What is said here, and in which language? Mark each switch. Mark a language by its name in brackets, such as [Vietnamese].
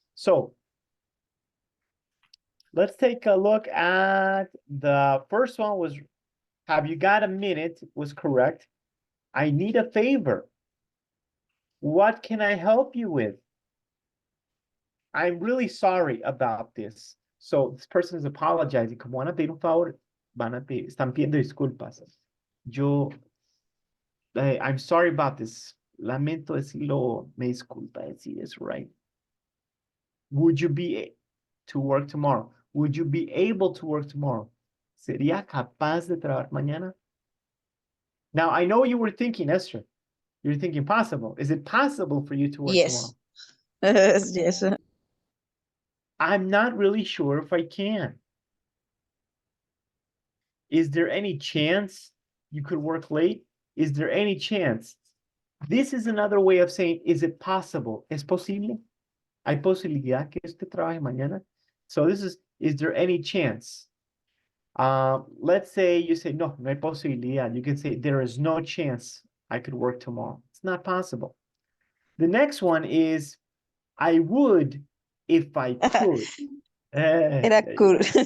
[English] So let's take a look at the first one was, have you got a minute? Was correct. I need a favor. What can I help you with? I'm really sorry about this. So this person is apologizing. [Spanish] Como van a pedir un favor, están pidiendo disculpas. [English] I'm sorry about this. [Spanish] Lamento decirlo, me disculpa decir [English] this, right? Would you be to work tomorrow? Would you be able to work tomorrow? [Spanish] ¿Sería capaz de trabajar mañana? [English] Now, I know you were thinking, Esther, you're thinking possible. Is it possible for you to work Yes. tomorrow? Yes. I'm not really sure if I can. Is there any chance you could work late? Is there any chance? This is another way of saying, is it possible? [Spanish] ¿Es posible? ¿Hay posibilidad que usted trabaje mañana? [English] So this is there any chance? Let's say you say, [Spanish] no, no hay posibilidad. [English] You can say, there is no chance I could work tomorrow. It's not possible. The next one is, I would if I could. [Spanish] Era cool.